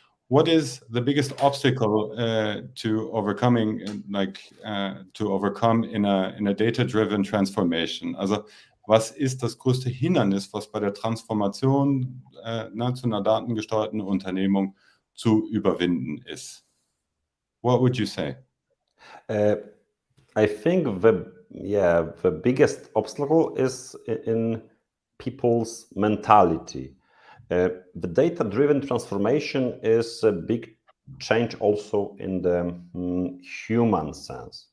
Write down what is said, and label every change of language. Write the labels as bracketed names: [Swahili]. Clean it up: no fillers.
[English] What is the biggest obstacle to overcome in a data-driven transformation? [German] Also was ist das größte Hindernis, was bei der Transformation zu einer datengesteuerten Unternehmung zu überwinden ist? [English] What would you say? I think the biggest obstacle is in people's mentality. The data-driven transformation is a big change also in the human sense.